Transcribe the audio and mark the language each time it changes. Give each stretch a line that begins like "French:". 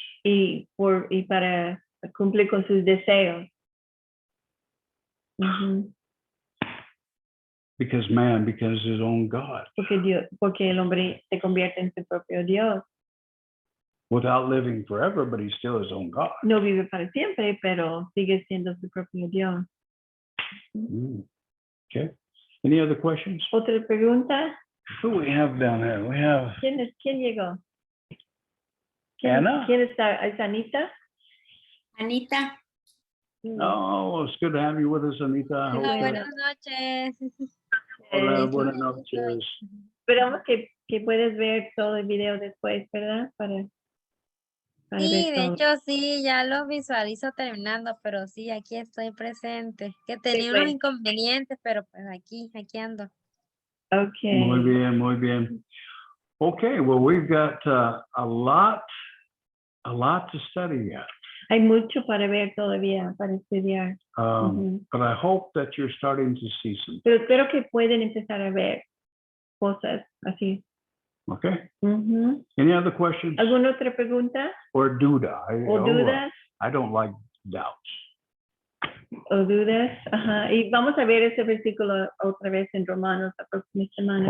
Spanish: y para cumplir con sus deseos. Ujú.
English: Because man becomes his own God
Spanish: Porque el hombre se convierte en su propio Dios.
English: without living forever, but he's still his own God.
Spanish: No vive para siempre, pero sigue siendo su propio Dios.
English: Okay. Any other questions?
Spanish: Otra pregunta.
English: Who do we have down there? We have
Spanish: ¿Quién llegó? Ana. ¿Quién está? ¿Es Anita? Anita,
English: Oh, it's good to have you with us, Anita. I hope
Spanish: Hola, Buenas noches. Hola, buenas noches. Esperamos que puedes ver todo el video después, ¿verdad? Para Sí, ver todo. hecho sí, ya lo visualizo terminando, pero sí, aquí estoy presente. Que tenía unos pues. inconvenientes, pero pues aquí ando.
English: Okay.
Spanish: Muy bien, muy bien.
English: Okay, well, we've got a lot to study yet.
Spanish: Hay mucho para ver todavía, para estudiar.
English: But I hope that you're starting to see some.
Spanish: Pero espero que pueden empezar a ver cosas así.
English: Okay. Ujú. Any other questions
Spanish: ¿Alguna otra pregunta?
English: or duda?
Spanish: ¿O dudas?
English: I don't like doubts.
Spanish: ¿O dudas? Ajá. Y vamos a ver ese versículo otra vez en Romanos la próxima semana.